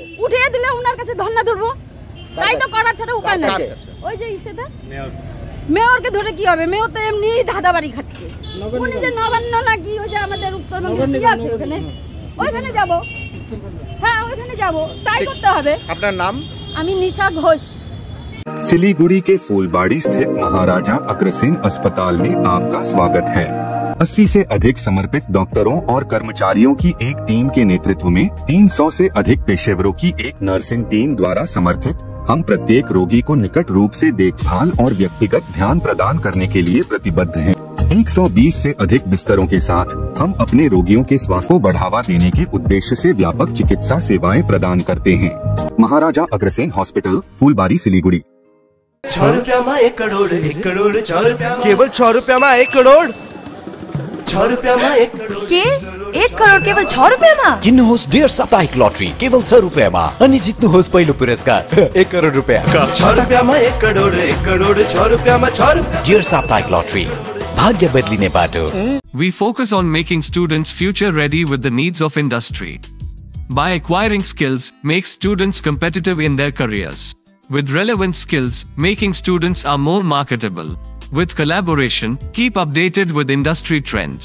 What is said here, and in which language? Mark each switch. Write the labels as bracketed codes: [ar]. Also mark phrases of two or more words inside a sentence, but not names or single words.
[bn] উঠিয়ে দিলে ওনার কাছে ধর্ণা ধরবো, তাই তো করা ছাড়া উপায় নাই। ওই যে ইসেতে মেয়রকে ধরে কি হবে? মেয়র তো এমনি ধাঁধাবাড়ি খাচ্ছে। উনি যে নবান্ন নাকি, ওই যে আমাদের উত্তরবঙ্গে কি আছে ওখানে, ওইখানে যাব। হ্যাঁ, ওইখানে যাব, তাই করতে হবে। আপনার নাম? আমি নিশা ঘোষ। [hi] सिलीगुड़ी के फूलबाड़ी स्थित महाराजा अग्रसेन अस्पताल में आपका स्वागत है। 80 से अधिक समर्पित डॉक्टरों और कर्मचारियों की एक टीम के नेतृत्व में 300 से अधिक पेशेवरों की एक नर्सिंग टीम द्वारा समर्थित हम प्रत्येक रोगी को निकट रूप से देखभाल और व्यक्तिगत ध्यान प्रदान करने के लिए प्रतिबद्ध हैं। 120 से अधिक बिस्तरों के साथ हम अपने रोगियों के स्वास्थ्य को बढ़ावा देने के उद्देश्य से व्यापक चिकित्सा सेवाएं प्रदान करते हैं। महाराजा अग्रसेन हॉस्पिटल, फूलबाड़ी, सिलीगुड़ी। 6 रुपया में 1 करोड़, 1 करोड़ 6 रुपया, केवल 6 रुपया में 1 करोड़। 6 रुपया में 1 करोड़ [ne] के 1 करोड केवल 6 रुपियाँमा? किन्नुहोस् डियर साप्ताहिक लटरी केवल 6 रुपियाँमा अनि जित्नुहोस् पहिलो पुरस्कार 1 करोड रुपियाँ। [hi] 6 रुपया में 1 करोड़, 1 करोड़ 6 रुपया में 6 रुपया। [ne] डियर साप्ताहिक लटरी भाग्य बदलिने बाटो। [en] We focus on making students future ready with the needs of industry. By acquiring skills, make students competitive in their careers. With relevant skills, making students are more marketable. With collaboration, keep updated with industry trends.